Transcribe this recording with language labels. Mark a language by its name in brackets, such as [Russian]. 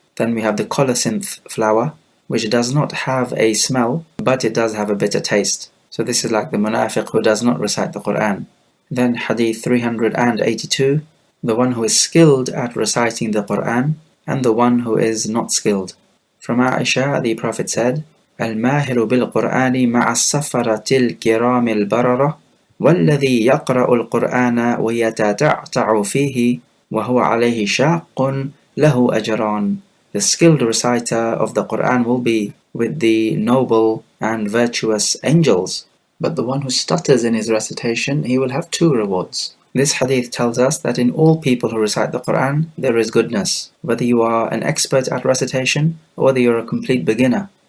[English] Then we have the colocynth flower, which does not have a smell, but it does have a bitter taste. So this is like the munafiq who does not recite the Quran. Then hadith 382, the one who is skilled at reciting the Quran and the one who is not skilled. From Aisha, the Prophet said, [Arabic] الماهر بالقرآن مع السفرة الكرام البررة والذي يقرأ القرآن ويتتعتع فيه وهو عليه شاق له أجران. [English] The skilled reciter of the Quran will be with the noble and virtuous angels, but the one who stutters in his recitation, he will have 2 rewards. This hadith tells us that in all people who recite the Quran, there is goodness, whether you are an expert at recitation or whether you're a complete beginner.